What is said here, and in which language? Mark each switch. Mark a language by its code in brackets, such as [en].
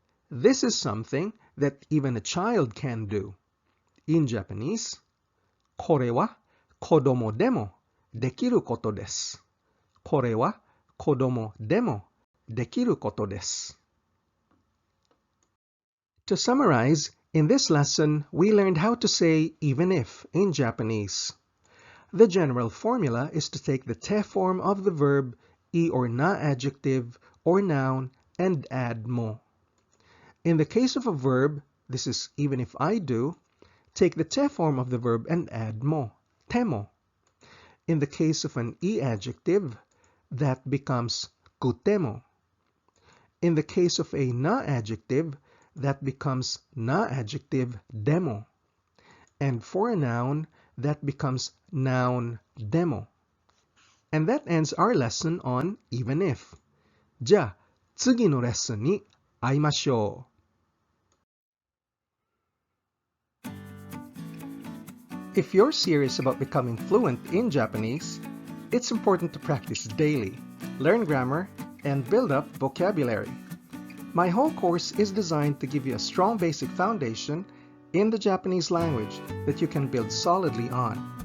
[en] This is something that even a child can do. In Japanese, [ja] これは子供でもできることです。これは子供でもできることです。 [en] To summarize, in this lesson, we learned how to say even if in Japanese. The general formula is to take the te form of the verb I or na adjective or noun and add mo. In the case of a verb, this is even if I do, take the te form of the verb and add mo, temo. In the case of an i-adjective, that becomes KUTEMO. In the case of a na-adjective, that becomes Na-adjective DEMO. And for a noun, that becomes Noun DEMO. And that ends our lesson on even if. [ja] じゃあ、次のレッスンに会いましょう。 [en] If you're serious about becoming fluent in Japanese, it's important to practice daily, learn grammar, and build up vocabulary. My whole course is designed to give you a strong basic foundation in the Japanese language that you can build solidly on.